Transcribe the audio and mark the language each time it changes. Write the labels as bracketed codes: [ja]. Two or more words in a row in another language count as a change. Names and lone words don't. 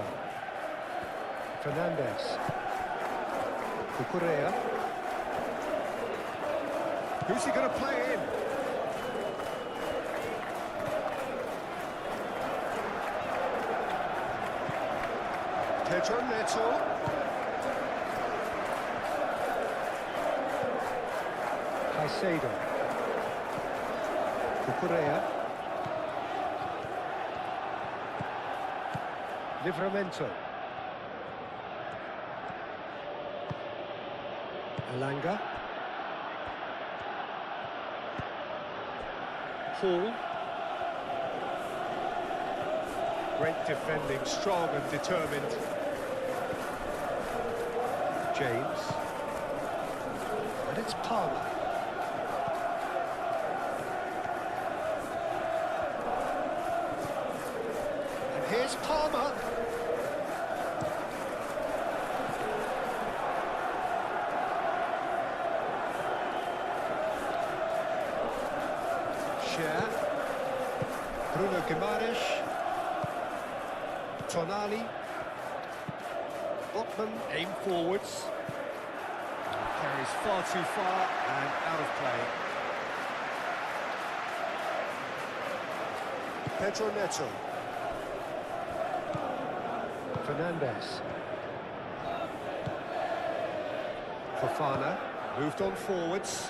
[en] Fernandez. Cucurella. Who's he going to play in? Pedro Neto. Caicedo. Cucurella. Livramento. Elanga. Hall. Great defending, strong and determined. James. And it's Palmer. And here's Palmer. Cher. Bruno Guimaraes. Tonali. Botman, aim forwards. Carries far too far and out of play. Pedro Neto. Fernandez. Fofana moved on forwards.